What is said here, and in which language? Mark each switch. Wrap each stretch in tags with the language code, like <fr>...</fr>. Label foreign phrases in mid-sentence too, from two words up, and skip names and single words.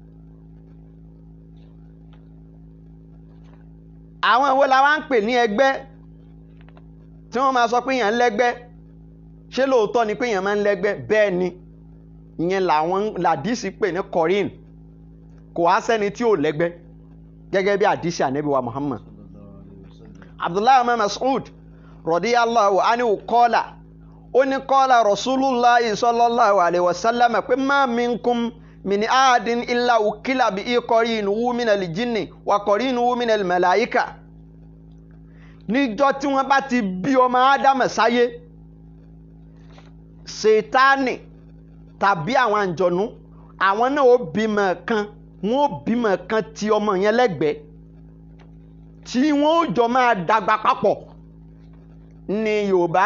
<yo>àwọn ìwé la wá ń pè ní ẹgbẹ́ tí wọ́n máa sọ pé èèyàn ń lẹ́gbẹ́ ṣé lóòótọ́ ni pé èèyàn máa ń lẹ́gbẹ́ bẹ́ẹ̀ ni ìyẹn làwọn làdísì pè ní Korin kò wá sẹ́ni tí ò lẹ́gbẹ́ gẹ́gẹ́ bí àdísì ànábì wa Muhammad Abdullahi Mas'ud</yo> <ar>رضي الله عنه قال</ar> <yo>ó ní</yo> <ar>قال رسول الله صلى الله عليه وسلم</ar> <yo>pé</yo> <ar>ما منكم من أحد إلا وكل به قرينه من الجن وقرينه من الملائكة</ar> <yo>níjọ́ tí wọ́n bá ti bí ọmọ Ádámù sáyé Sátánì tàbí àwọn àǹjọ̀nú àwọn náà ó bímọ kan tí ọmọ yẹn lẹ́gbẹ̀ẹ́ tí wọ́n ó jọ máa dàgbà papọ̀ ni Yorùbá</yo>